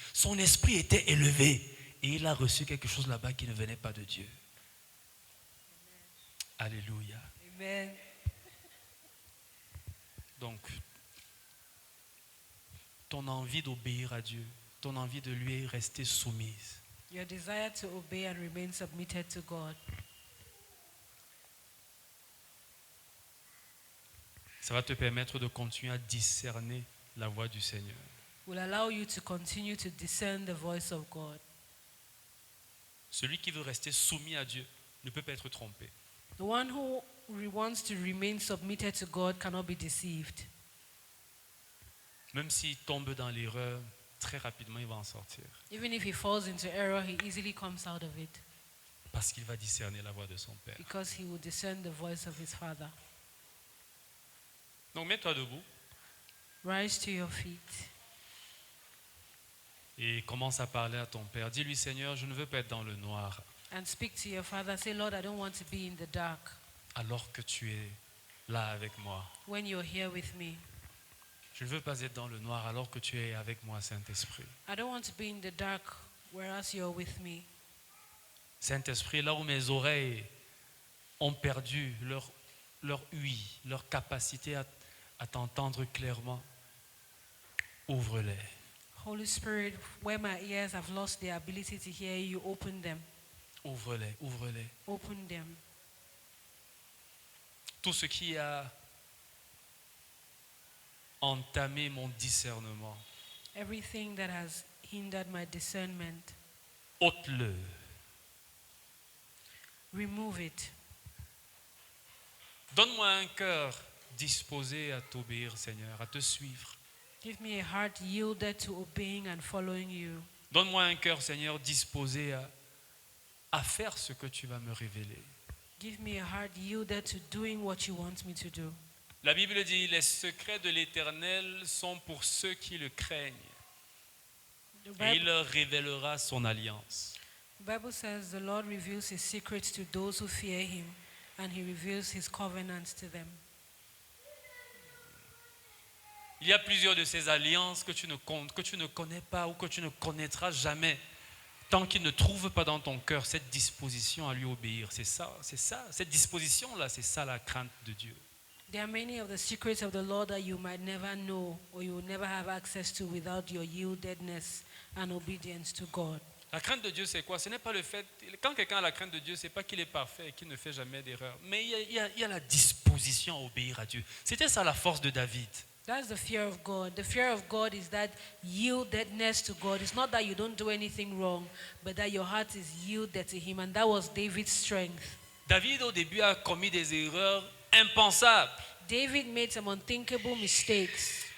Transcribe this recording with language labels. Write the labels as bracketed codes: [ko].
[fr] Son esprit était élevé et il a reçu quelque chose là-bas qui ne venait pas de Dieu. Alléluia. Amen. Donc, ton envie d'obéir à Dieu, ton envie de lui rester soumise, [en] Your desire to obey and remain submitted to God. [fr] ça va te permettre de continuer à discerner la voix du Seigneur. [en] Will allow you to continue to discern the voice of God. [fr] Celui qui veut rester soumis à Dieu ne peut pas être trompé. [en] The one who wants to remain submitted to God cannot be deceived. [fr] Même s'il tombe dans l'erreur, très rapidement il va en sortir. [en] Even if he falls into error, he easily comes out of it [fr] Parce qu'il va discerner la voix de son Père. [en] because he will discern the voice of his Father. [fr] Donc mets-toi debout [en] Rise to your feet [fr] et commence à parler à ton Père. Dis-lui, Seigneur, je ne veux pas être dans le noir [en] and speak to your Father. Say, Lord, I don't want to be in the dark [fr] alors que tu es là avec moi. [en] when you're here with me. [fr] Je ne veux pas être dans le noir alors que tu es avec moi, Saint-Esprit. [en] I don't want to be in the dark whereas you're with me. [fr] Saint-Esprit, là où mes oreilles ont perdu leur ouïe, leur capacité à t'entendre clairement, ouvre-les. [en] Holy Spirit, where my ears have lost the ability to hear you, open them. [fr] Ouvre-les, ouvre-les. [en] Open them. [fr] Tout ce qui a entamé mon discernement, [en] Everything that has hindered my discernment, [fr] ôte-le. [en] Remove it. [fr] Donne-moi un cœur disposé à t'obéir, Seigneur, à te suivre. [en] Give me a heart yielded to obeying and following you. [fr] Donne-moi un cœur, Seigneur, disposé à faire ce que tu vas me révéler. [en] Give me a heart yielded to doing what you want me to do. [fr] La Bible dit, les secrets de l'Éternel sont pour ceux qui le craignent. Et il leur révélera son alliance. [en] The Bible says the Lord reveals his secrets to those who fear him, and he reveals his covenants to them. [fr] Il y a plusieurs de ces alliances que tu ne connais pas ou que tu ne connaîtras jamais, tant qu'il ne trouve pas dans ton cœur cette disposition à lui obéir. C'est ça, cette disposition-là, c'est ça la crainte de Dieu. [en] There are many of the secrets of the Lord that you might never know or you will never have access to without your yieldedness and obedience to God. [fr] La crainte de Dieu, c'est quoi? Ce n'est pas le fait, quand quelqu'un a la crainte de Dieu, ce n'est pas qu'il est parfait et qu'il ne fait jamais d'erreur, mais il y a la disposition à obéir à Dieu. C'était ça la force de David. [en] That's the fear of God. The fear of God is that yieldedness to God. It's not that you don't do anything wrong, but that your heart is yielded to him. And that was David's strength. [fr] David, au début, a commis des erreurs impensables. [en] David made some unthinkable mistakes,